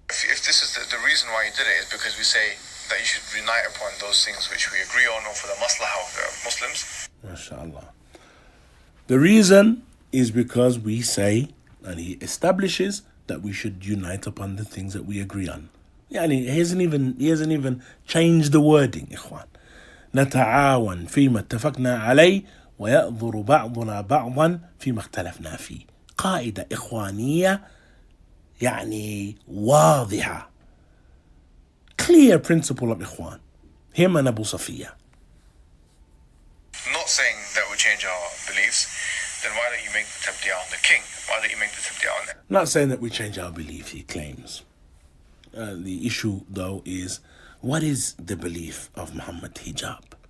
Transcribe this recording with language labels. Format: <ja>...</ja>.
<en>If this is the reason why he did it, is because we say that you should unite upon those things which we agree on, or for the maslahah of the Muslims. MashaAllah. The reason is because we say, and he establishes, that we should unite upon the things that we agree on. Yani, he hasn't even changed the wording, Ikhwan.</en> <ar>نتعاون فيما اتفقنا عليه ويأذر بعضنا بعضا فيما اختلفنا فيه. قاعدة إخوانية يعني واضحة.</ar> <en>Clear principle of Ikhwan. Him and Abu Safiya. Not saying that we change our beliefs, then why don't you make the tabdiya on the king? Why don't you make the tabdiya on them? Not saying that we change our belief, he claims. The issue, though, is what is the belief of Muhammad Hijab?</en>